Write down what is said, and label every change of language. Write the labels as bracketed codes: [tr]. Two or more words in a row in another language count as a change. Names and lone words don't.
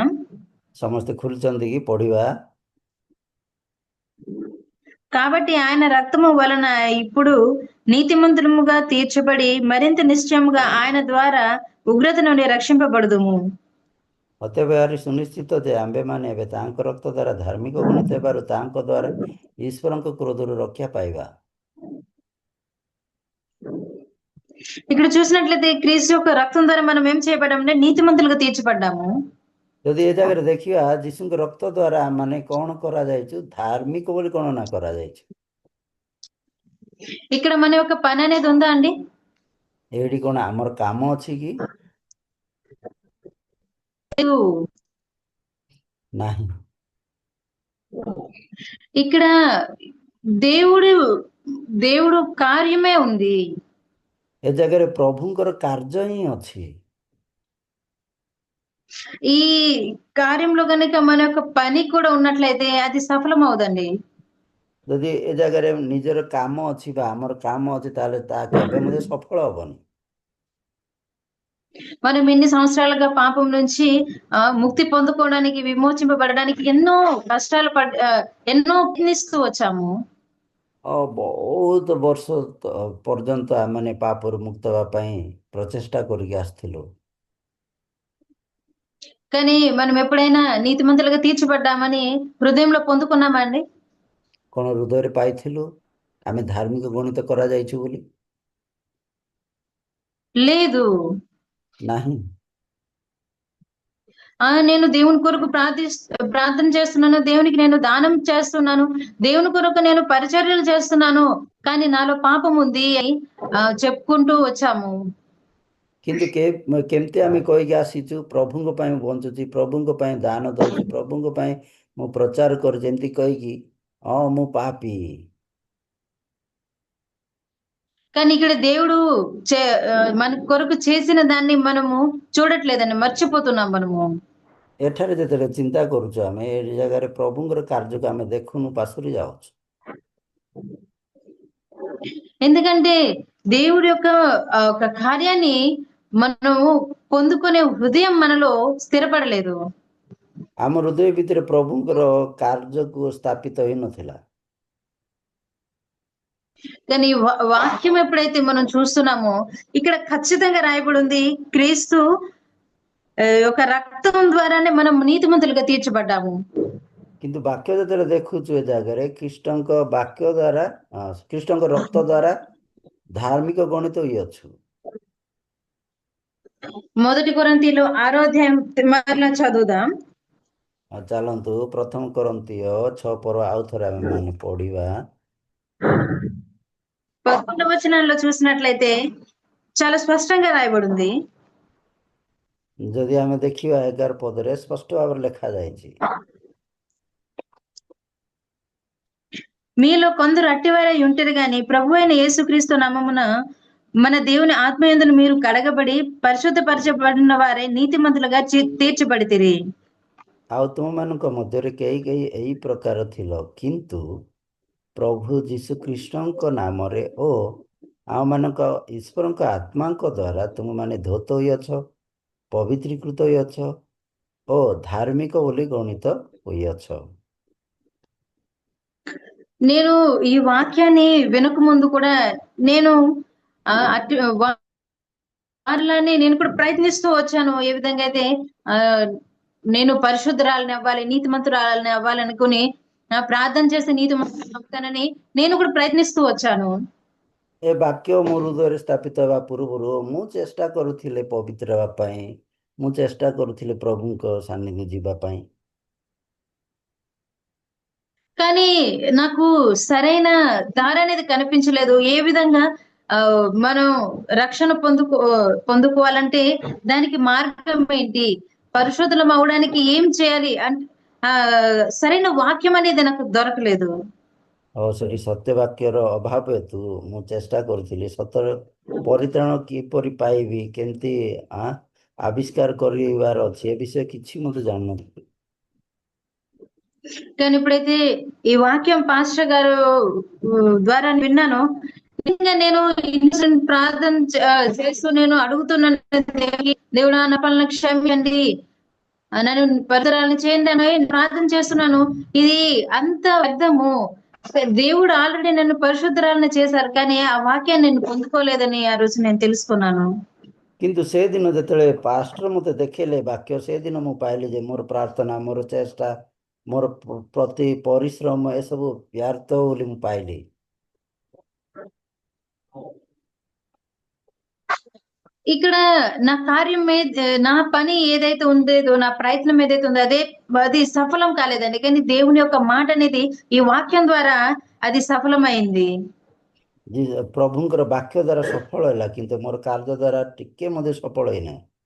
[or] ସମସ୍ତେ ଖୋଲିଛନ୍ତି କି ପଢିବା? [te] కాబట్టి ఆయన రక్తము వలన ఇప్పుడు నీతిమంతులముగా తీర్చబడి మరింత నిశ్చయముగా ఆయన ద్వారా ఉగ్రత నుండి రక్షింపబడుదుము। [or] ଅତଏବ ଏହାରି ସୁନିଶ୍ଚିତ ଯେ ଆମ୍ଭେମାନେ ଏବେ ତାଙ୍କ ରକ୍ତ ଦ୍ୱାରା ଧାର୍ମିକ ଗଣିତ ହେବାରୁ ତାଙ୍କ ଦ୍ୱାରା ଈଶ୍ୱରଙ୍କ କ୍ରୋଧରୁ ରକ୍ଷା ପାଇବା। [te] ఇక్కడ చూసినట్లయితే క్రీస్తు యొక్క రక్తం ద్వారా మనం ఏం చేయబడ్డామంటే నీతిమంతులుగా తీర్చబడ్డాము. [or] ଯଦି ଏ ଜାଗାରେ ଦେଖିବା ଯୀଶୁଙ୍କ ରକ୍ତ ଦ୍ୱାରା ମାନେ କଣ କରାଯାଇଛୁ, ଧାର୍ମିକ ବୋଲି ଗଣନା କରାଯାଇଛି। [te] ఇక్కడ మన యొక్క పని అనేది ఉందా అండి? [or] ଏଇଠି କଣ ଆମର କାମ ଅଛି କି? [te] లేదు. [or] ନାହିଁ। [te] ఇక్కడ దేవుడు దేవుడు కార్యమే ఉంది. [or] ଏ ଜାଗାରେ ପ୍ରଭୁଙ୍କର କାର୍ଯ୍ୟ ହିଁ ଅଛି। [te] ఈ కార్యంలో గనుక మన యొక్క పని కూడా ఉన్నట్లయితే అది సఫలం అవుదండి. [or] ଯଦି ଏ ଜାଗାରେ ନିଜର କାମ ଅଛି ବା ଆମର କାମ ଅଛି, ତାହେଲେ ତାହା କେବେ ମଧ୍ୟ ସଫଳ ହବନି। [te] మనం ఎన్ని సంవత్సరాలుగా పాపం నుంచి ముక్తి పొందుకోవడానికి, విమోచింపబడడానికి ఎన్నో కష్టాలు ఎన్నో ప్రయత్నిస్తూ వచ్చాము. [or] ବହୁତ ବର୍ଷ ପର୍ଯ୍ୟନ୍ତ ଆମେ ପାପରୁ ମୁକ୍ତ ହେବା ପାଇଁ ପ୍ରଚେଷ୍ଟା କରିକି ଆସିଥିଲୁ। [te] కానీ మనం ఎప్పుడైనా నీతిమంతులుగా తీర్చబడ్డామని హృదయంలో పొందుకున్నామా అండి? [or] କଣ ହୃଦୟରେ ପାଇଥିଲୁ ଆମେ ଧାର୍ମିକ ଗଣିତ କରାଯାଇଛୁ ବୋଲି? [te] లేదు. [or] ନାହିଁ। [te] నేను దేవుని కొరకు ప్రార్థన చేస్తున్నాను, దేవునికి నేను దానం చేస్తున్నాను, దేవుని కొరకు నేను పరిచర్యలు చేస్తున్నాను, కానీ నాలో పాపం ఉంది అని చెప్పుకుంటూ వచ్చాము। [or] କିନ୍ତୁ କେମିତି ଆମେ କହିକି ଆସିଛୁ ପ୍ରଭୁଙ୍କ ପାଇଁ ମୁଁ ବଞ୍ଚୁଛି, ପ୍ରଭୁଙ୍କ ପାଇଁ ଦାନ ଦଉଛି, ପ୍ରଭୁଙ୍କ ପାଇଁ ମୁଁ ପ୍ରଚାର କରୁଛି, ଏମିତି କହିକି ମୁଁ ପାପୀ। [te] కానీ ఇక్కడ దేవుడు మన కొరకు చేసిన దాన్ని మనము చూడట్లేదండి, మర్చిపోతున్నాం మనము। [or] ଏଠାରେ ଯେତେବେଳେ ଚିନ୍ତା କରୁଛୁ ଆମେ ଏ ଜାଗାରେ ପ୍ରଭୁଙ୍କର କାର୍ଯ୍ୟକୁ ଆମେ ଦେଖୁନୁ, ପାଶୁରି ଯାଉଛୁ। [te] ఎందుకంటే దేవుడి యొక్క ఒక కార్యాన్ని మనము పొందుకునే హృదయం మనలో స్థిరపడలేదు। [or] ଆମ ହୃଦୟ ଭିତରେ ପ୍ରଭୁଙ୍କର କାର୍ଯ୍ୟକୁ ସ୍ଥାପିତ ହେଇନଥିଲା। [te] కానీ వాక్యం ఎప్పుడైతే మనం చూస్తున్నామో ఇక్కడ ఖచ్చితంగా రాయబడి ఉంది, క్రీస్తు యొక్క రక్తం ద్వారానే మనం నీతిమంతులుగా తీర్చబడ్డాము। [or] କିନ୍ତୁ ବାକ୍ୟ ଯେତେବେଳେ ଦେଖୁଛୁ ଏ ଜାଗାରେ ଖ୍ରୀଷ୍ଟଙ୍କ ବାକ୍ୟ ଦ୍ୱାରା, ଖ୍ରୀଷ୍ଟଙ୍କ ରକ୍ତ ଦ୍ୱାରା ଧାର୍ମିକ ଗଣିତ ହୋଇଅଛୁ। [te] మొదటి కొరింథీయులు 6వ అధ్యాయం మరలా చదువుదాం। [or] ଚାଲନ୍ତୁ ପ୍ରଥମ కొరింథీୟ 6 ପର୍ବ ଆଉ ଥରେ ଆମେ ମାନେ ପଢିବା। [te] 11వ వచనంలో చూసినట్లయితే చాలా స్పష్టంగా రాయబడింది। [or] ଯଦି ଆମେ ଦେଖିବା 11 ପଦରେ ସ୍ପଷ୍ଟ ଭାବରେ ଲେଖା ଯାଇଛି, [te] మీలో కొందరు అట్టివారై ఉంటరు గాని ప్రభువైన యేసుక్రీస్తు నామమున మన దేవుని ఆత్మయందును మీరు కడగబడి పరిశుద్ధపరచబడిన వారే నీతిమంతులుగా తీర్చబడితిరి। [or] ଆଉ ତୁମମାନଙ୍କ ମଧ୍ୟରେ କେହି କେହି ଏହି ପ୍ରକାର ଥିଲ, କିନ୍ତୁ ପ୍ରଭୁ ଯୀଶୁ ଖ୍ରୀଷ୍ଟଙ୍କ ନାମରେ ଓ ଆମମାନଙ୍କ ଈଶ୍ୱରଙ୍କ ଆତ୍ମାଙ୍କ ଦ୍ୱାରା ତୁମମାନେ ଧୌତ ହୋଇଅଛ, ପବିତ୍ରୀକୃତ ହୋଇଅଛ ଓ ଧାର୍ମିକ ବୋଲି ଗଣିତ ହୋଇଅଛ। [te] నేను ఈ వాక్యాన్ని వినక ముందు కూడా నేను వారిలానే నేను కూడా ప్రయత్నిస్తూ వచ్చాను, ఏ విధంగా అయితే నేను పరిశుద్ధరాలని అవ్వాలి, నీతిమంతురాలని అవ్వాలనుకుని ప్రార్థన చేసి నీతిమంతురాలని అవుతానని నేను కూడా ప్రయత్నిస్తూ వచ్చాను। [or] ଏ ବାକ୍ୟ ମୋ ହୃଦୟରେ ସ୍ଥାପିତ ହେବା ପୂର୍ବରୁ ମୁଁ ଚେଷ୍ଟା କରୁଥିଲି ପବିତ୍ର ହେବା ପାଇଁ, ମୁଁ ଚେଷ୍ଟା କରୁଥିଲି ପ୍ରଭୁଙ୍କ ସାନ୍ନିଧ୍ୟ ଯିବା ପାଇଁ। [te] కానీ నాకు సరైన దారి అనేది కనిపించలేదు। ఏ విధంగా మనం రక్షణ పొందుకోవాలంటే దానికి మార్గం ఏంటి, పరిశుద్ధులం అవడానికి ఏం చేయాలి అంటే సరైన వాక్యం అనేది నాకు దొరకలేదు। [or] ସେଠି ସତ୍ୟ ବାକ୍ୟର ଅଭାବ ହେତୁ ମୁଁ ଚେଷ୍ଟା କରୁଥିଲି ସତ୍ୟର ପରିତ୍ରାଣ କିପରି ପାଇବି, କେମିତି ଆବିଷ୍କାର କରିବାର ଅଛି, ଏ ବିଷୟ କିଛି ମୋତେ ଜାଣିନଥିଲି। [te] కానీ ఇప్పుడైతే ఈ వాక్యం పాస్టర్ గారు ద్వారా విన్నాను, ఇంకా నేను ప్రార్థన చేస్తూ నేను అడుగుతున్నాను, దేవుడా నా పనులను క్షమించండి, నన్ను పరిసరాలను చేయండి అని ప్రార్థన చేస్తున్నాను। ఇది అంత వ్యర్థము, దేవుడు ఆల్రెడీ నన్ను పరిశుద్ధరాలను చేశారు, కానీ ఆ వాక్యాన్ని నేను పొందుకోలేదని ఆ రోజు నేను తెలుసుకున్నాను। [or] କିନ୍ତୁ ସେଦିନ ଯେତେବେଳେ ପାଷ୍ଟର ମୋତେ ଦେଖେଇଲେ ବାକ୍ୟ, ସେଦିନ ମୁଁ ପାଇଲି ଯେ ମୋର ପ୍ରାର୍ଥନା, ମୋର ଚେଷ୍ଟା, ମୋର ପ୍ରତି ପରିଶ୍ରମ ଏସବୁ ବ୍ୟର୍ଥ ବୋଲି ମୁଁ ପାଇଲି। [te] ఇక్కడ నా కార్యం నా పని ఏదైతే ఉందేదో, నా ప్రయత్నం ఏదైతే ఉందో అది సఫలం కాలేదండి. కానీ దేవుని యొక్క మాట అనేది ఈ వాక్యం ద్వారా అది సఫలమైంది. [or] ପ୍ରଭୁଙ୍କର ବାକ୍ୟ ଦ୍ୱାରା ସଫଳ ହେଲା, କିନ୍ତୁ ମୋର କାର୍ଯ୍ୟ ଦ୍ୱାରା ଟିକେ ମଧ୍ୟ ସଫଳ ହେଇନାହିଁ।